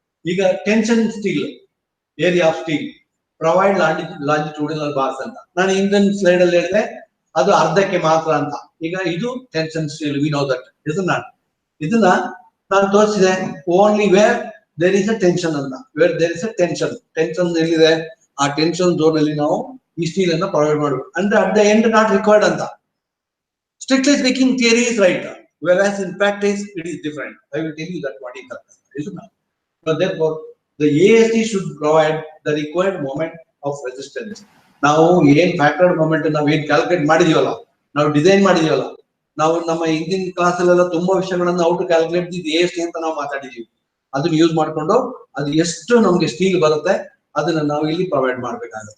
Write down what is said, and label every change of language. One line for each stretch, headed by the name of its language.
Kannada: ಈಗ tension steel, area of steel provide longitudinal bars ಅಂತ ನಾನು ಹಿಂದಿನ ಸ್ಲೈಡ್ ಅಲ್ಲಿ ಹೇಳಿದೆ, ಅದು ಅರ್ಧಕ್ಕೆ ಮಾತ್ರ ಅಂತ. ಈಗ ಇದು tension steel,
English: We know that.
Kannada: ಇದನ್ನ ನಾನು ತೋರಿಸಿದೆ
English: only where there is a tension
Kannada: ಅಂತ.
English: where there is a tension
Kannada: ಎಲ್ಲಿದೆ ಆ ಟೆನ್ಷನ್ ಝೋನ್ ಅಲ್ಲಿ ನಾವು ಈ ಸ್ಟೀಲ್ ಅನ್ನ ಪ್ರೊವೈಡ್ ಮಾಡಬೇಕು. ಅಂದ್ರೆ
English: at the end not required
Kannada: ಅಂತ.
English: Strictly speaking, theory is right, whereas in practice it is different. I will tell you that what is that. So therefore, the AST should provide the required moment of resistance.
Kannada: ನಾವು ಏನ್ ಫ್ಯಾಕ್ಟರ್ಡ್ moment ನಾವು ಏನ್ calculate ಮಾಡಿದೀವಲ್ಲ, ನಾವು design ಮಾಡಿದೀವಲ್ಲ, ನಾವು ನಮ್ಮ ಹಿಂದಿನ class ಅಲ್ಲೆಲ್ಲ ತುಂಬಾ ವಿಷಯಗಳನ್ನ ಔಟ್ ಕ್ಯಾಲ್ಕುಲೇಟ್ AST ಅಂತ ನಾವು ಮಾತಾಡಿದೀವಿ. ಅದನ್ನ ಯೂಸ್ ಮಾಡ್ಕೊಂಡು ಅದು ಎಷ್ಟು ನಮ್ಗೆ ಸ್ಟೀಲ್ ಬರುತ್ತೆ ಅದನ್ನ ನಾವು ಇಲ್ಲಿ ಪ್ರೊವೈಡ್ ಮಾಡ್ಬೇಕು.